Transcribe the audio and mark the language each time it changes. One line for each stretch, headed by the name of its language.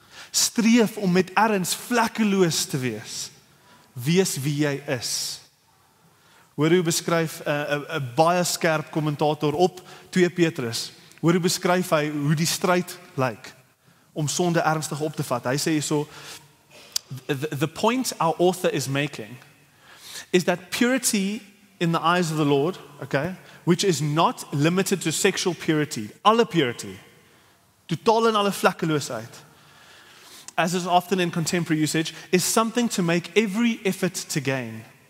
Afrikaans: Streef om met erns vlekkeloos te wees. Wees wie jy is. Hoor hoe beskryf 'n baie skerp kommentator op 2 Petrus. Hoor hoe beskryf hy hoe die stryd lyk om sonde ernstig op te vat. Hy sê hierso,
English: the point our author is making is that purity in the eyes of the Lord, okay, which is not limited to sexual purity, alle purity,
Afrikaans: totaal en alle vlekkeloosheid,
English: as is often in contemporary usage, is something to make every effort to gain.